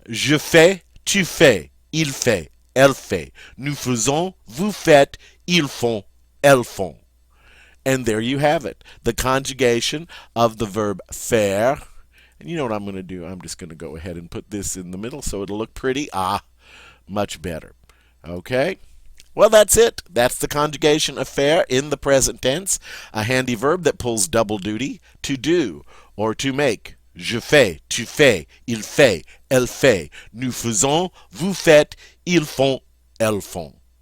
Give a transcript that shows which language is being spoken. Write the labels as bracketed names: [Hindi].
[French] Je fais, tu fais, il fait, elle fait. Nous faisons, vous faites, ils font, elles font. [English] And there you have it. The conjugation of the verb faire. And you know what I'm going to do? I'm just going to go ahead and put this in the middle so it'll look pretty. Much better. Okay? Well, that's it. That's the conjugation of faire in the present tense. A handy verb that pulls double duty, to do or to make. [French] Je fais, tu fais, il fait, elle fait. Nous faisons, vous faites, ils font, elles font.